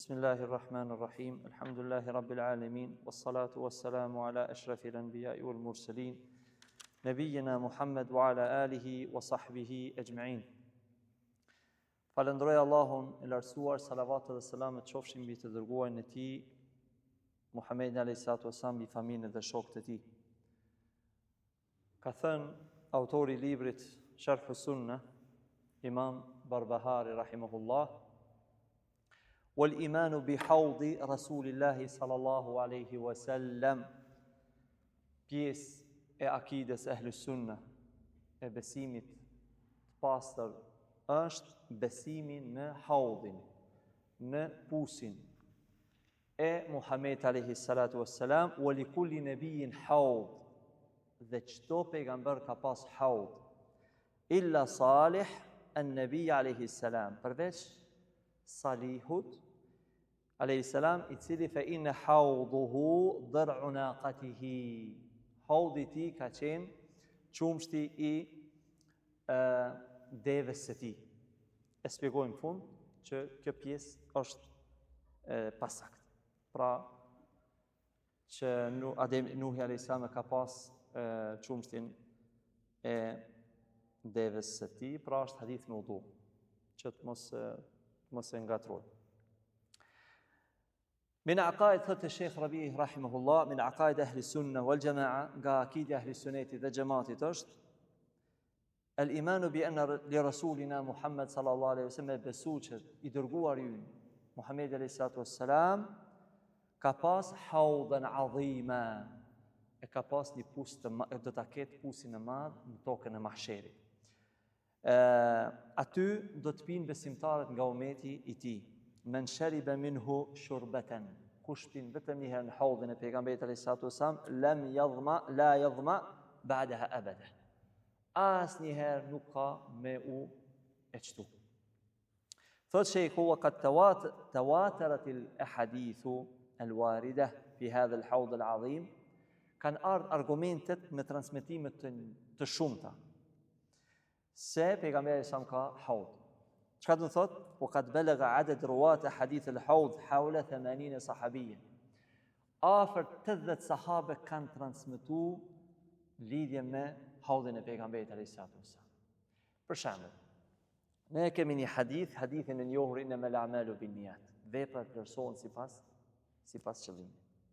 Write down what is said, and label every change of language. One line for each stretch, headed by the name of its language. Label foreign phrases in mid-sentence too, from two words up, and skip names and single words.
Arabic: بسم الله الرحمن الرحيم. الحمد لله رب العالمين. والصلاة والسلام على أشرف الأنبياء والمرسلين. نبينا محمد وعلى آله وصحبه أجمعين.
Albanian: Falendroj Allahun e lartësuar, salavat dhe selamet qofshin mbi të dërguarin e tij Muhammedin
Arabic: عليه الصلاة والسلام,
Albanian: mbi familjen dhe shokët e tij. Ka thënë autori i librit Sharh Sunnah, Imam Barbahari rahimahullah:
Arabic: والإيمان بحوض رسول الله صلى الله عليه وسلم
Albanian: pjesë e akides ehlu sunna e besimit të pastër është besimi në haudhin, në pusin e Muhamedit
Arabic: عليه الصلاة والسلام. ولكل نبي حوض,
Albanian: dhe çdo pejgamber ka pas haud,
Arabic: إلا صالح النبي عليه السلام,
Albanian: përveç Salihut
Arabic: عليه السلام,
Albanian: i cili
Arabic: فإن حوضه ضرع ناقته,
Albanian: haudi i tij ka qenë qumshti i devës së tij. E shpjegojmë në fund që kjo pjesë është pasakt. Pra që Nuhi
Arabic: عليه السلام
Albanian: ka pas qumshtin e devës së tij, pra është hadith me udhu, që të mos e ngatroj.
Arabic: من عقائد, thotë Sheikh Rabi rahimahullah, من عقائد أهل السنة والجماعة,
Albanian: nga akidi ahli sunneti dhe xhamatit është
Arabic: الإيمان بأن لرسولنا محمد صلى الله عليه وسلم,
Albanian: besu që i dërguari ynë Muhamedi
Arabic: عليه الصلاة والسلام
Albanian: ka pas
Arabic: حوضا عظيما,
Albanian: e ka pas një pus të madh, do ta ketë pusin e madh në tokën e mahsherit. Aty do të pinë besimtarët nga ummeti i tij.
Arabic: من شرب منه شربة,
Albanian: kush pin vetëm një herë në haudhin e pejgamberit
Arabic: عليه الصلاة والسلام, لا يظمأ بعدها أبدا,
Albanian: asnjëherë nuk ka me u e çtu.
Arabic: Thot Sheikhu: وقد تواترت الأحاديث الواردة في هذا الحوض العظيم,
Albanian: kanë ardhur argumentet me transmetime të shumta se pejgamberi sa ka haud. Çka do të thot?
Arabic: وقد بلغ عدد رواة حديث الحوض حول 80 صحابيا,
Albanian: afër 80 sahabe kanë transmetuar lidhje me haudhin e pejgamberit
Arabic: عليه الصلاة والسلام.
Albanian: Për shembull, ne kemi një hadithin e njohur
Arabic: إنما الأعمال بالنيات,
Albanian: veprat vlerësohen sipas qëllimit.